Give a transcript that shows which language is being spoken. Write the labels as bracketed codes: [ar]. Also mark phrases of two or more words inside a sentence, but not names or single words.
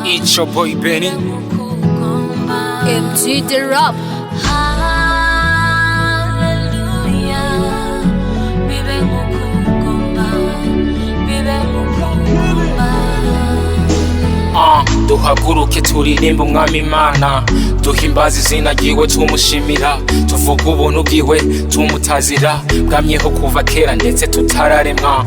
[en] It's your boy Beny. MG the rap. [rn] Alleluya. Bibe Nkuko Ugomba Bibe Nkuko Ugomba. Duhaguruke turirimbe Umwami Imana, duhimbaze izina ryiwe tumushimira, tuvuge ubuntu bwiwe tumutazira Yamyeho kuva kera ndetse tutaremwa.